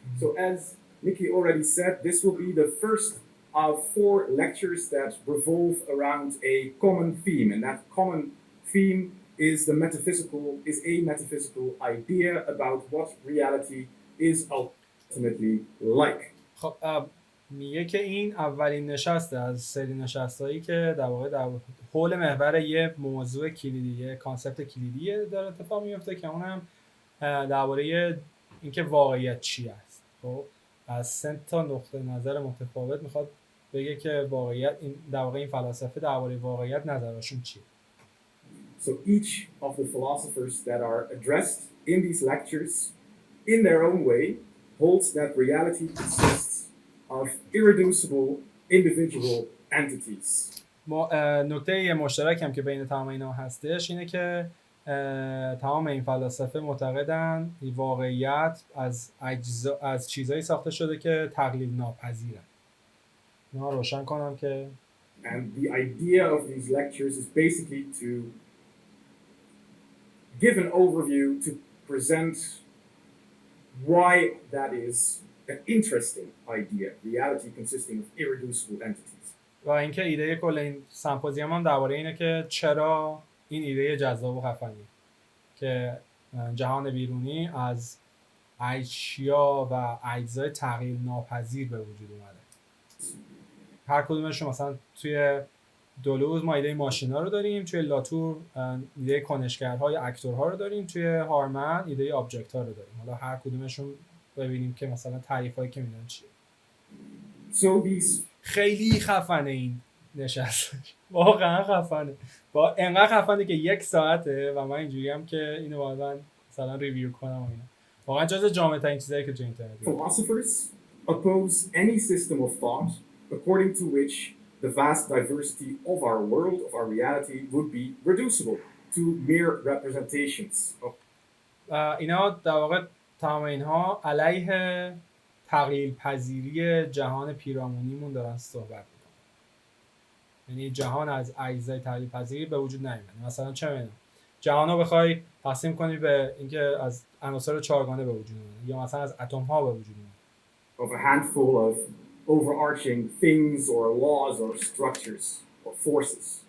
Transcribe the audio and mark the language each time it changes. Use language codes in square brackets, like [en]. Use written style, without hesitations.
[en] So as Nikki already said, this will be the first of 4 lectures that revolve around a common theme, and that common theme is a metaphysical idea about what reality is ultimately like. [fa] خب میگه که این اولین نشسته از سری نشستایی که در واقع در حول محور یه موضوع کلیدی، یه کانسپت کلیدی داره اتفاق میفته که اونم درباره اینکه واقعیت چی است. خب از 3 تا نقطه نظر متفاوت میخواد بگه که واقعیت این در واقع این فلاسفه درباره واقعیت نظرشون چیه. [en] So each of the philosophers that are addressed in these lectures, in their own way, holds that reality consists of irreducible individual entities. [fa] نکته مشترک هم که بین تمام اینا هستش اینه که تمام این فلاسفه معتقدن واقعیت از چیزایی ساخته شده که تقلیل ناپذیرن. اینا روشن کنم که [en] And the idea of these lectures is basically to give an overview, to present why that is an interesting idea, reality consisting of irreducible entities. [fa] و اینکه ایده کل این سمپوزیوم هم درباره اینه که چرا این ایده جذاب و خفنی که جهان بیرونی از اشیا و اجزای تغییر ناپذیر به وجود اومده. هر کدومشون مثلا توی دلوز ما ایده ماشینا رو داریم، توی لاتور ایده کنشگرها یا اکتورها رو داریم، توی هارمن ایده آبجکت ها رو داریم. حالا هر کدومشون ببینیم که مثلا تعریفایی که میدن چیه. خیلی خفنه این نشست. واقعا خفنه. با انقدر خفنه که 1 ساعته و من اینجوریم که اینو بعداً مثلا ریویو کنم و اینا. واقعا جز جامع‌ترین چیزایی که تو اینترنت. [en] Philosophers oppose any system of thought according to which the vast diversity of our world, of our reality, would be reducible to mere representations. [fa] اینا در واقع تمام اینها علیه تقلیل پذیری جهان پیرامونیمون دارن صحبت میکنن. یعنی جهان از اجزای تقلیل پذیری به وجود نمیاد. مثلا چه میدونم جهان رو بخوای تقسیم کنی به اینکه از عناصر چهارگانه به وجود میاد یا مثلا از اتم ها به وجود میاد. [en] Of a handful of overarching things or laws or structures or forces.